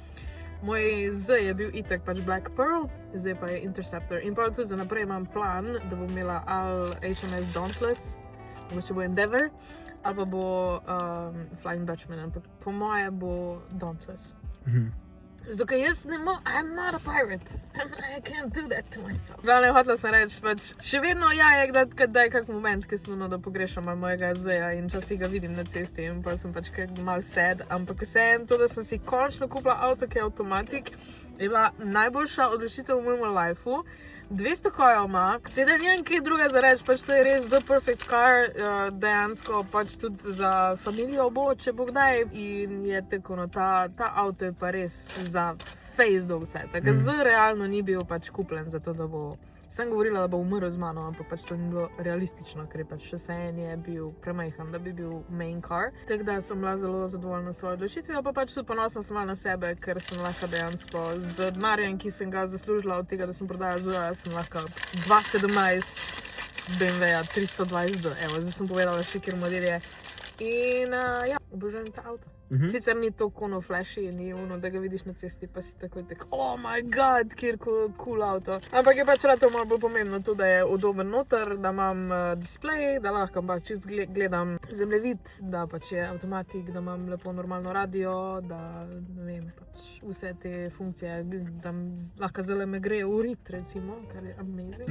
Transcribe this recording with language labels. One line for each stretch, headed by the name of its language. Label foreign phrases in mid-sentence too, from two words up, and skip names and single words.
Slovenian: Moj Z je bil itak pač Black Pearl, zdaj pa je Interceptor. In pa tudi za naprej imam plan, da bom imela ali HMS Dauntless, mogoče bo Endeavour, ali pa bo Flying Dutchman, ampak po moje bo Dauntless. Zato, ker jaz ne morem,
English: I'm not a pirate. I can't do that to myself.
Slovenian: Glavno, hotela sem reči, pač, še vedno je kdaj kak moment, ki sem da pogrešam mojega Z-ja in časih ga vidim na cesti in pa sem pač malo sad, ampak vseeno to, da sem si končno kupila avto, ki je avtomatik, je bila najboljša odločitev v mojem lifeu. 200 konjev ima, teda nimam kaj druga za reči, pač to je res
English: the perfect car,
Slovenian: dejansko pač tudi za familijo bo, če bo kdaj. In je tako, no, ta avto je pa res za face dolg cajt. Z realno ni bil pač kupljen za to, da bo, sem govorila, da bo umrl z mano, ampak pač to ni bilo realistično, ker je pač še sen je bil premajhan, da bi bil
English: main car.
Slovenian: Tako da sem bila zelo zadovoljna s svojo odločitvijo, pa pač tudi ponosna sem bila na sebe, ker sem lahko dejansko z denarjem, ki sem ga zaslužila od tega, da sem prodala sem lahko 2017 BMW-ja 320D, evo, zdaj sem povedala še, kjer model je. In ja, obožujem ta avto. Sicer ni to kono flashy, ni ono, da ga vidiš na cesti, pa si tako
English: oh my god,
Slovenian: kjer cool avto. Ampak je pač rato malo bolj pomembno to, da je udoben noter, da imam display, da lahko pač čist gledam zemljevid, da pač je avtomatik, da imam lepo normalno radio, da ne vem, pač vse te funkcije, da lahko zelo me gre v rit, recimo, kar je amazing.